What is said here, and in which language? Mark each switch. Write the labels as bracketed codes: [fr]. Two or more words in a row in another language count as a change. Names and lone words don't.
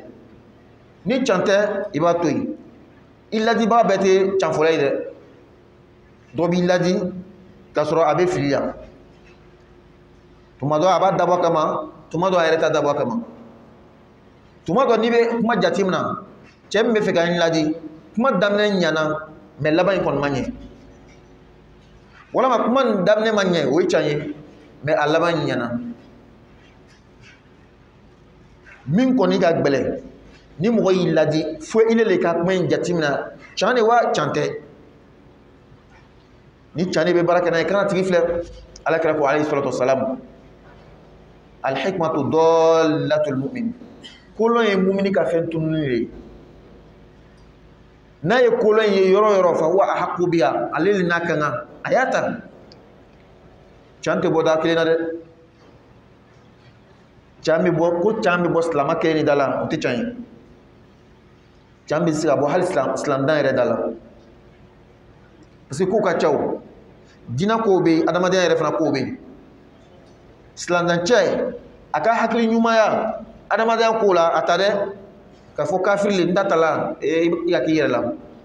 [bm] ni can tɛ i b'a to yen i ladibaga bɛɛ tɛ canfɔla ye dɛ dɔ b'i ladi k'a sɔrɔ a bɛ fili la tuma dɔ a b'a dabɔ a kama tuma dɔ a yɛrɛ t'a dabɔ a kama tuma dɔ n'i bɛ kuma jateminɛ cɛ min bɛ fɛ ka n ladi kuma daminɛ ɲana mais laban in kɔni ma ɲɛ walama kuma nin daminɛ ma ɲɛ o ye tiɲɛ ye mais a laban ɲana min kɔni ka gbɛlɛ ni mɔgɔ y'i ladi fo ile le ka kuma in jatimina can de wa can tɛ ni can de bɛ baara kɛ n'a ye kana tigi filɛ ala kira ko [ar] عليه الصلاة والسلام الحكمة ضالة المؤمن [bm] kolon ye mumini ka fɛn tununi de n'a ye kolon ye yɔrɔ yɔrɔ fa [ar] وأحق بها [bm] ale le n'a kan kan a y'a ta can tɛ bɔ da kelen na dɛ can bɛ bɔ ko can bɛ bɔ silama kelen ni da la o tɛ can ye can bɛ se ka bɔ hali silamɛdan yɛrɛ da la [fr] parce que [bm] ko ka ca o diinɛ kow bɛ yen adamadenya yɛrɛ fana kow bɛ yen silamɛdancɛ a ka hakili ɲumanya adamadenya kow la a ta dɛ k'a fɔ kafiri le n ta ta la i ka k'i yɛrɛ la